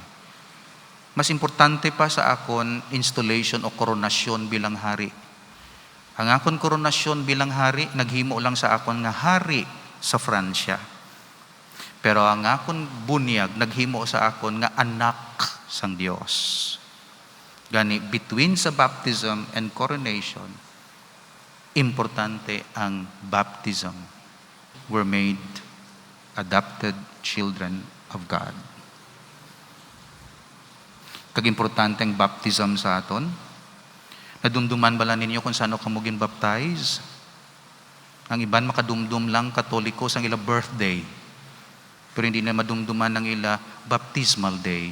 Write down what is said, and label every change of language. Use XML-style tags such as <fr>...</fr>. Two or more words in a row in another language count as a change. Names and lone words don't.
<hil>Mas importante pa sa akon installation o koronasyon bilang hari. Ang akon koronasyon bilang hari, naghimo lang sa akon nga hari sa Fransya. Pero ang akon bunyag, naghimo sa akon nga anak sang Dios. Gani,</hil> <en>between sa baptism and coronation,</en> <hil>importante ang baptism.</hil> <en>We're made adopted children of God.</en> <hil>Kag-importante ang baptism sa aton. Nadumduman bala ninyo kung saan ka mo gin-baptize? Ang iban makadumdum lang Katoliko sang ila birthday. Pero hindi na madumduman ng ila baptismal day.</hil>